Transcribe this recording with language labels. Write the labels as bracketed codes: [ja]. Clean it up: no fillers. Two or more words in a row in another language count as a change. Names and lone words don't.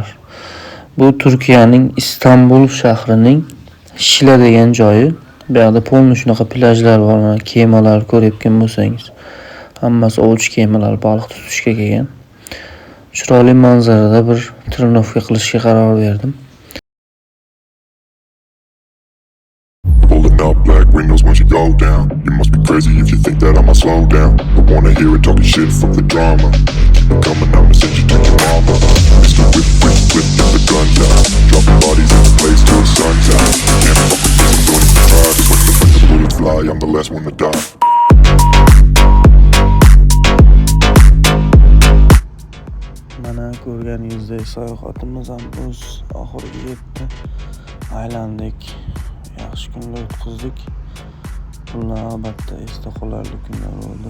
[uz] Bu Turkiyaning Istanbul shahrining Shila degan joyi. Bu yerda polni shunaqa plyajlar bor, mana kemalar ko'rayotgan bo'lsangiz. Hammasi ovchi kemalar, baliq tutishga kelgan. Chiroyli manzarada bir trenovka qilishga qaror berdim. [en] Pulling up black windows once you go down. You must be crazy if you think that I'ma slow down. I wanna hear it talking shit, fuck the drama. Keep it coming, I'ma send you to your mama. Mr. Whip, whip, whip, get the guns out. Dropping bodies in the place till the sun's out. Can't fuck with this, I'm doing it for pride. When the bullets fly, I'm the last one to die. [uz] Mana ko'rganingizdek sayohatimiz ham o'z oxiriga yetdi. Aylandik. Yaxshi kunlar o'tkazdik. Bunlar albatta esda qolarli kunlar bo'ldi.